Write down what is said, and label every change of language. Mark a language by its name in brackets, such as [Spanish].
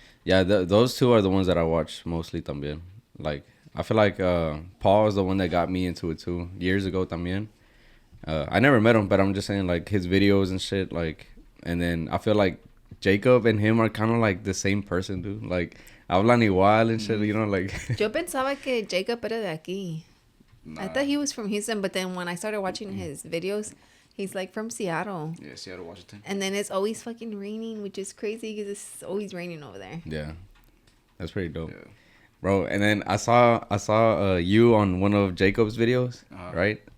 [English] Yeah, those two are the ones that I watch mostly también. Like, I feel like Paul is the one that got me into it too years ago también. I never met him, but I'm just saying like his videos and shit. Like, and then I feel like Jacob and him are kind of like the same person, dude. Like, [Spanish] hablan igual [English] and shit, like. [Spanish] Yo pensaba que Jacob era de aquí. [English] Nah. I thought he was from Houston, but then when I started watching his videos, he's like from Seattle. Yeah, Seattle, Washington. And then it's always fucking raining, which is crazy because it's always raining over there. Yeah, that's pretty dope, Yeah. bro. And then I saw you on one of Jacob's videos, right?